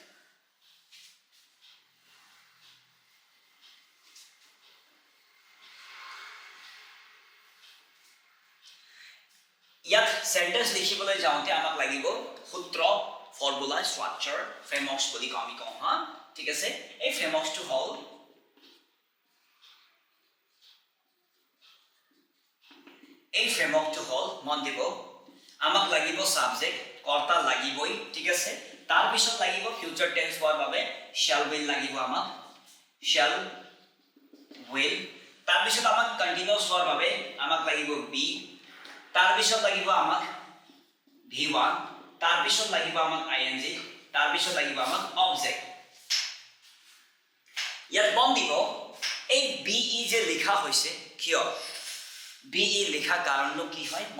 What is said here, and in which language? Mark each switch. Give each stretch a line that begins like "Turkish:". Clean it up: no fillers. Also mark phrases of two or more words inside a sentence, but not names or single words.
Assamese: ইয়াত সেন্টেন্স লিখিবলৈ যাওঁতে আমাক লাগিব সূত্র
English: formula structure frameworks
Assamese: বুলি আমি কওঁ হা ঠিক আছে এই ফ্ৰেমৱৰ্কছটো হ'ল মন দিব আমাক লাগিব সাবজেক্ট কৰ্তা লাগিবই ঠিক আছে তাৰ পিছত লাগিব
English: future tense
Assamese: হোৱাৰ বাবে
English: shall will
Assamese: লাগিব আমাক shall will তাৰ পিছত আমাক কন্টিনিউয়াছ হোৱাৰ বাবে আমাক লাগিব be তাৰ পিছত লাগিব আমাক V1 তাৰ পিছত লাগিব আমাক ing তাৰ পিছত লাগিব আমাক অবজেক্ট ইয়াত মন দিব এই be যে লিখা হৈছে কিয় be লিখা কাৰণটো কি হয় মন